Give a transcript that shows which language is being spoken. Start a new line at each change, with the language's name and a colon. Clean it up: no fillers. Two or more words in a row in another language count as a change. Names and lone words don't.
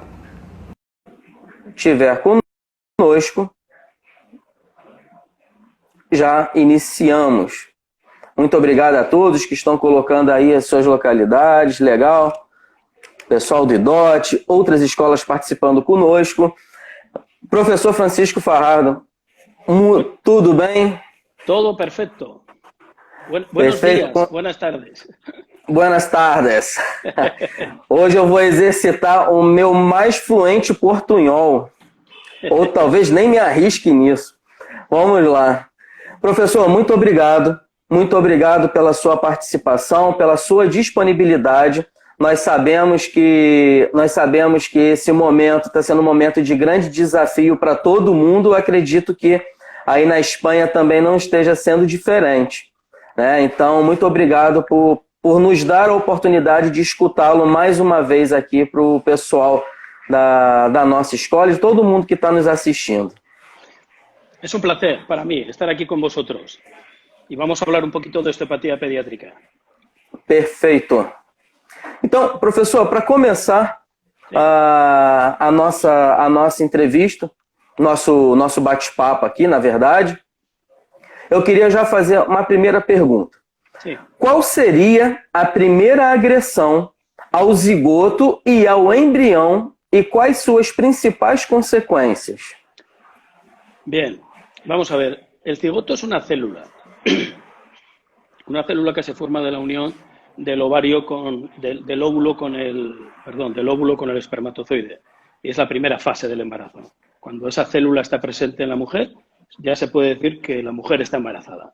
Portuguese: Estiver conosco, já iniciamos. Muito obrigado a todos que estão colocando aí as suas localidades, legal. Pessoal do IDOT, outras escolas participando conosco. Professor Francisco Farrardo, tudo bem?
Spanish: Todo perfecto. Buenos días, buenas tardes. Buenas tardes.
Portuguese: Hoje eu vou exercitar o meu mais fluente portunhol, ou talvez nem me arrisque nisso. Vamos lá. Professor, muito obrigado pela sua participação, pela sua disponibilidade. Nós sabemos que esse momento está sendo um momento de grande desafio para todo mundo. Eu acredito que aí na Espanha também não esteja sendo diferente, né? Então, muito obrigado por nos dar a oportunidade de escutá-lo mais uma vez aqui para o pessoal da nossa escola e todo mundo que está nos assistindo.
Spanish: Es un placer para mí estar aquí con vosotros e vamos a hablar
Portuguese: um pouquinho
Spanish: de osteopatia pediátrica.
Portuguese: Perfeito. Então, professor, para começar a nossa entrevista, nosso bate-papo aqui, na verdade, eu queria já fazer uma primeira pergunta. Sim. Qual seria a primeira agressão ao zigoto e ao embrião e quais suas principais consecuencias?
Spanish: Bien, vamos a ver. El cigoto es una célula que se forma de la unión del ovario del óvulo con el espermatozoide. Y es la primera fase del embarazo. Cuando esa célula está presente en la mujer, ya se puede decir que la mujer está embarazada.